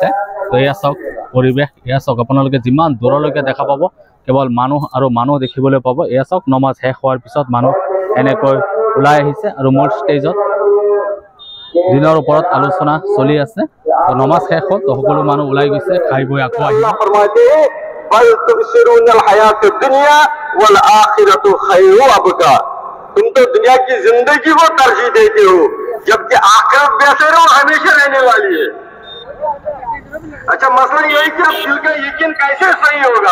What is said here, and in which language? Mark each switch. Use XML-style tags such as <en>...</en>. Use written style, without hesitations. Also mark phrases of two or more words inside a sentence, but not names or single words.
<as>তো এয়া চাওক পৰিৱেশ, এয়া চাওক আপোনালোকে যিমান দূৰলৈকে দেখা পাব কেৱল মানুহ আৰু মানুহ দেখিবলৈ পাব। এয়া চাওক নমাজ শেষ হোৱাৰ পিছত মানুহ এনেকৈ ওলাই আহিছে আৰু মূল ষ্টেজত দিনৰ ওপৰত আলোচনা চলি আছে। তো নমাজ শেষ হ'ল, তো সকলো মানুহ ওলাই গৈছে, খাই বৈ আকৌ আহিব।</as> <hi>तुम तो दुनिया की जिंदगी को तरजीह देते हो, जबकि आखिरत बेहतर और हमेशा रहने वाली है। अच्छा, मसला यही कि अब दिल का यकीन कैसे सही होगा?</hi>